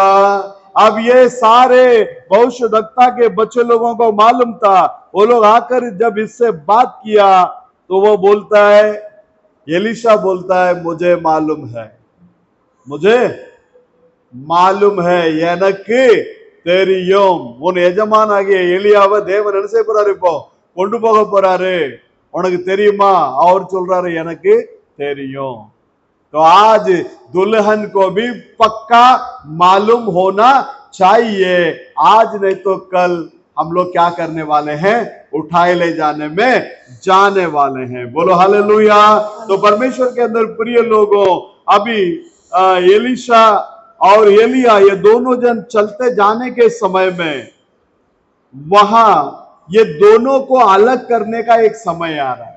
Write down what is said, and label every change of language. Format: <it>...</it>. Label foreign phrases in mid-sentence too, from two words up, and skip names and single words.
<hi>अब ये सारे भविष्यद्वक्ता के बच्चे लोगों को मालूम था। वो लोग आकर जब इससे बात किया तो वो बोलता है, एलीशा बोलता है, मुझे मालूम है, मुझे मालूम है</hi> <ta>எனக்கு தெரியும், உன் எஜமானாகிய எலியாவை தேவன் என்ன செய்ய போறாரு? இப்போ கொண்டு போக போறாரு, உனக்கு தெரியுமா? அவர் சொல்றாரு எனக்கு தெரியும்।</ta> <hi>तो आज दुल्हन को भी पक्का मालूम होना चाहिए, आज नहीं तो कल हम लोग क्या करने वाले हैं? उठाए ले जाने में जाने वाले हैं। बोलो हालेलुया। तो परमेश्वर के अंदर प्रिय लोगों, अभी एलीशा और एलिया ये दोनों जन चलते जाने के समय में वहां ये दोनों को अलग करने का एक समय आ रहा है।</hi>